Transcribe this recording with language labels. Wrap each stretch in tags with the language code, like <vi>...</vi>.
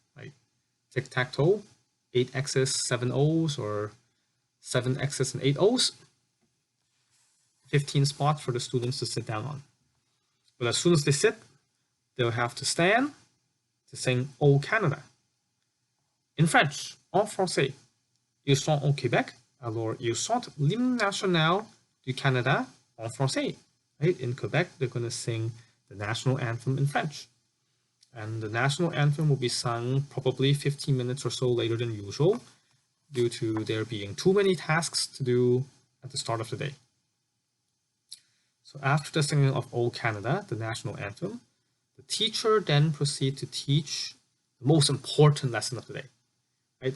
<en>Like tic-tac-toe, 8 X's, 7 O's, or 7 X's and 8 O's. 15 spots for the students to sit down on. But as soon as they sit, they'll have to stand to sing O Canada. In French,</en> <fr>en français, ils sont au Québec, alors ils sont l'hymne national du Canada en français.</fr> <en>Right? In Quebec, they're going to sing the national anthem in French. And the national anthem will be sung probably 15 minutes or so later than usual, due to there being too many tasks to do at the start of the day. So after the singing of O Canada, the national anthem, the teacher then proceeds to teach the most important lesson of the day. Right?</en>